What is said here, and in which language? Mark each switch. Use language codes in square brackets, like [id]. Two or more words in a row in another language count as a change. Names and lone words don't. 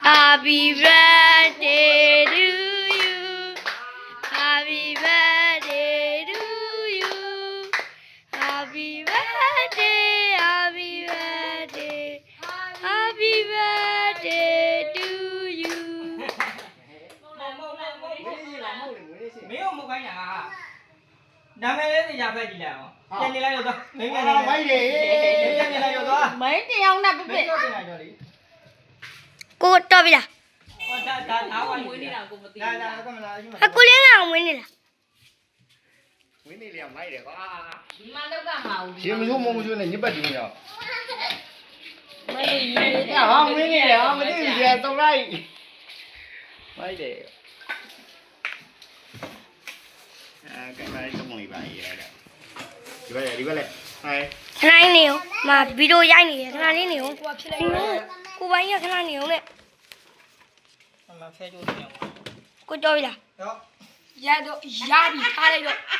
[en] Happy birthday to you. Happy birthday to you. Happy birthday, happy birthday, happy birthday to you. [zh] 没有没关系啊。咱们也是家快进来哦，见你来就多，没见你来，没见你来就多。没这样那不对。 [vi] Cô cho bây giờ. [zh] 我打完回来了，来，干嘛来？ [vi] Cô lấy nào nguyên này là. [my] ဝင်နေလေမိုက်တယ်ကွာ ဒီမှာလောက်ကမအောင် ရှင်မစိုးမမစိုးနဲ့ညပတ်တင်ရအောင် မလို့ရေးတယ် ဟာဝင်နေတယ်ဟာမသိဘူးကြာတော့လိုက်မိုက်တယ်ကဲမိုက်တော့မလေးပါရေးလိုက်တာဒီဘက်လေဟိုင်း ခဏလေးနေအောင်မဗီဒီယိုရိုက်နေတယ်ခဏလေးနေအောင်ကိုကဖြစ်လိုက်ကိုပိုင်းကခဏနေအောင်နဲ့ [zh] 我们拍就这样。 [my] ကိုကြောပြီလား [zh] 好。 [my] ရတော့ရပြီထားလိုက်တော့